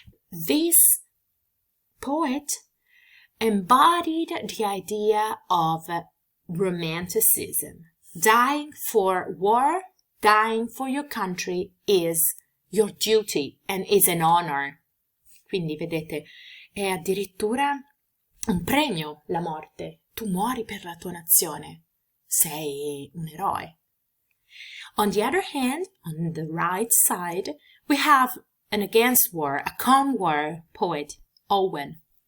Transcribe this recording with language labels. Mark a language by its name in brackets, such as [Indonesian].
[English] This poet embodied the idea of romanticism. Dying for war, dying for your country is your duty and is an honor. [Italian] Quindi vedete, è addirittura un premio la morte. Tu muori per la tua nazione. Sei un eroe. [English] On the other hand, on the right side, we have an against war, a con-war poet, Owen.